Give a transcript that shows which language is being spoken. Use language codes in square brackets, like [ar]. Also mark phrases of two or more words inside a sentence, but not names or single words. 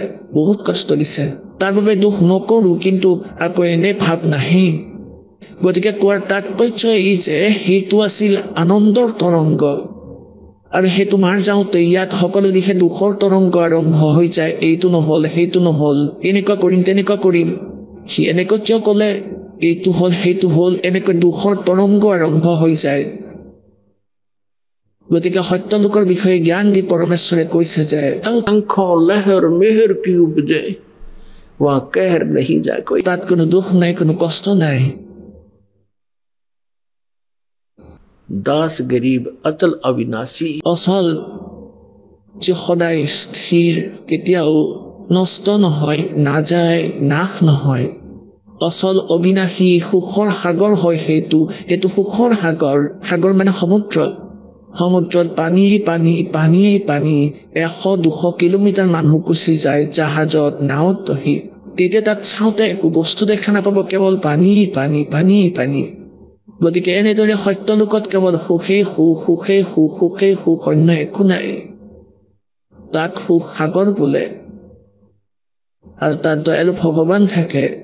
[as] বহুত কষ্ট দিছে তাৰ বাবে দুখ নকৰোঁ কিন্তু আকৌ এনে ভাৱ নাহে গতিকে কোৱাৰ তাৎপৰ্য এই যে সেইটো আছিল আনন্দৰ তৰংগ আৰু সেইটো মাৰ যাওঁতে ইয়াত সকলো দিশে দুখৰ তৰংগ আৰম্ভ হৈ যায় এইটো নহ'ল সেইটো নহ'ল এনেকুৱা কৰিম তেনেকুৱা কৰিম সি এনেকৈ কিয় ক'লে এইটো হ'ল সেইটো হ'ল এনেকৈ দুখৰ তৰংগ আৰম্ভ হৈ যায় গতিকে সত্য লোকৰ বিষয়ে জ্ঞান দি পৰমেশ্বৰে কৈছে যে [hi] आंखों लहर मेहर की उपजे वहाँ कहर नहीं जाए कोई [as] তাত কোনো দুখ নাই কোনো কষ্ট নাই [hi] दास गरीब अचल अविनाशी [as] অচল যি সদায় স্থিৰ কেতিয়াও নষ্ট নহয় নাযায় নাশ নহয় অচল অবিনাশী সুখৰ সাগৰ হয় সেইটো সুখৰ সাগৰ মানে সমুদ্ৰত পানীয়ে পানী 100-200 কিলোমিটাৰ মানুহ গুচি যায় জাহাজত নাৱত বহি তেতিয়া তাত চাওঁতে একো বস্তু দেখা নাপাব কেৱল পানী গতিকে এনেদৰে সত্য লোকত কেৱল সুখেই সুখ অন্য একো নাই তাক সুখ সাগৰ বোলে আৰু তাত দয়ালু ভগৱান থাকে